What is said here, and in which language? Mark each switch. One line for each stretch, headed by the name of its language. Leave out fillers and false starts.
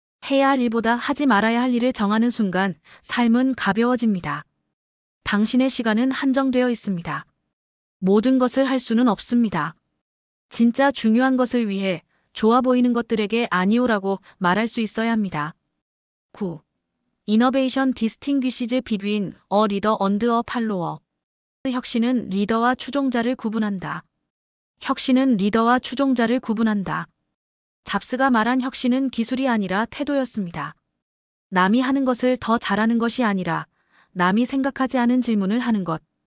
Korean: 해야 할 일보다 하지 말아야 할 일을 정하는 순간 삶은 가벼워집니다. 당신의 시간은 한정되어 있습니다. 모든 것을 할 수는 없습니다. 진짜 중요한 것을 위해 좋아 보이는 것들에게 아니오라고 말할 수 있어야 합니다. 9.
English: Innovation distinguishes between a leader and a follower.
Korean: 혁신은 리더와 추종자를 구분한다. 혁신은 리더와 추종자를 구분한다. 잡스가 말한 혁신은 기술이 아니라 태도였습니다. 남이 하는 것을 더 잘하는 것이 아니라 남이 생각하지 않은 질문을 하는 것.